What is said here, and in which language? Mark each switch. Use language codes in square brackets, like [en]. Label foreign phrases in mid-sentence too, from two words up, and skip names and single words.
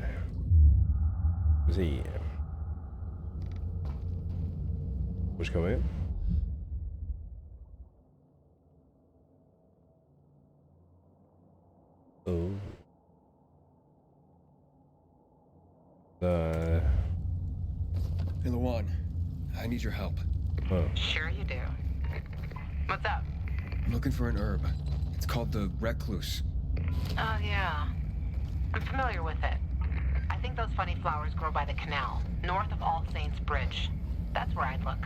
[da] Skal vi se. Hvor skal vi? [en] Oh. Ilawan, I need your help. Oh. Sure you do. What's up? I'm looking for an herb. It's called the recluse. Oh, yeah. I'm familiar with it. I think those funny flowers grow by the canal, north of All Saints Bridge. That's where I'd look.